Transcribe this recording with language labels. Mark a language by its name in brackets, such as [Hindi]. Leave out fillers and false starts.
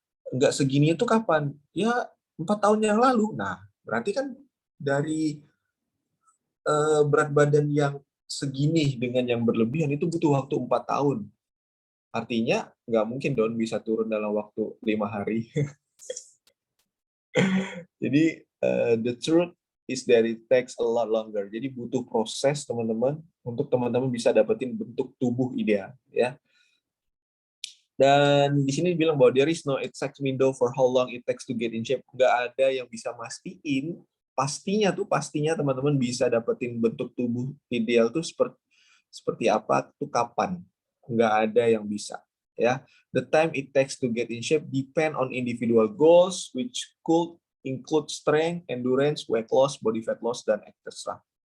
[Indonesian] Nggak segini itu kapan? Ya 4 tahun yang lalu. Nah, berarti kan dari berat badan yang segini dengan yang berlebihan itu butuh waktu 4 tahun. Artinya nggak mungkin dong bisa turun dalam waktu 5 hari. Jadi [English] the truth is that it takes a lot longer. [Indonesian] Jadi butuh proses teman-teman untuk teman-teman bisa dapetin bentuk tubuh ideal ya. Dan di sini bilang bahwa [English] there is no exact window for how long it takes to get in shape. [Indonesian] Nggak ada yang bisa mastiin pastinya teman-teman bisa dapetin bentuk tubuh ideal tuh seperti apa tuh kapan. Nggak ada yang bisa ya. [English] The time it takes to get in shape depend on individual goals which could include strength, endurance, weight loss, body fat loss, dan etc.